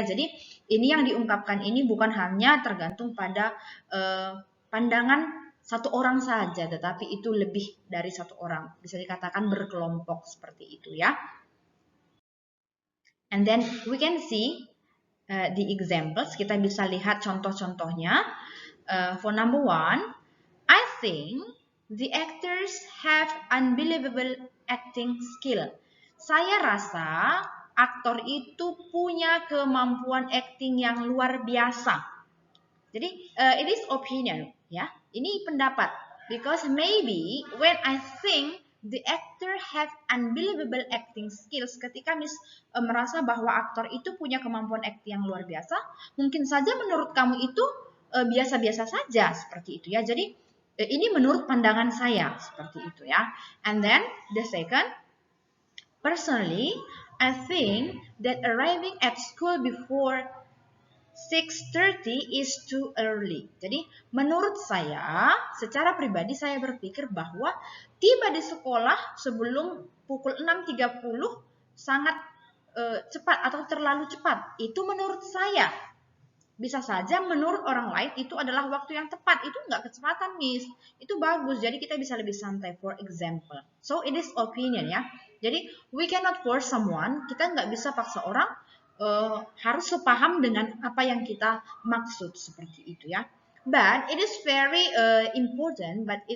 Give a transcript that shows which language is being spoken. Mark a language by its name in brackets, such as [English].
[Indonesian] Jadi ini yang diungkapkan ini bukan hanya tergantung pada pandangan satu orang saja, tetapi itu lebih dari satu orang. Bisa dikatakan berkelompok seperti itu ya. [English] And then we can see the examples. [Indonesian] Kita bisa lihat contoh-contohnya. [English] For number one, I think the actors have unbelievable acting skill. [Indonesian] Saya rasa aktor itu punya kemampuan acting yang luar biasa. Jadi [English] it is opinion, [Indonesian] ya. Ini pendapat. [English] Because maybe when I think the actor have unbelievable acting skills, [Indonesian] ketika merasa bahwa aktor itu punya kemampuan acting yang luar biasa, mungkin saja menurut kamu itu biasa-biasa saja seperti itu ya. Jadi ini menurut pandangan saya seperti itu ya. [English] And then the second, personally, I think that arriving at school before 6:30 is too early. [Indonesian] Jadi menurut saya, secara pribadi saya berpikir bahwa tiba di sekolah sebelum pukul 6.30 sangat cepat atau terlalu cepat. Itu menurut saya. Bisa saja menurut orang lain itu adalah waktu yang tepat. Itu nggak kecepatan, Miss. Itu bagus. Jadi kita bisa lebih santai, [English] for example. So it is opinion [Indonesian] ya. [English] Jadi we cannot force someone. [Indonesian] Kita nggak bisa paksa orang harus sepaham dengan apa yang kita maksud seperti itu ya. [English] But it is very important.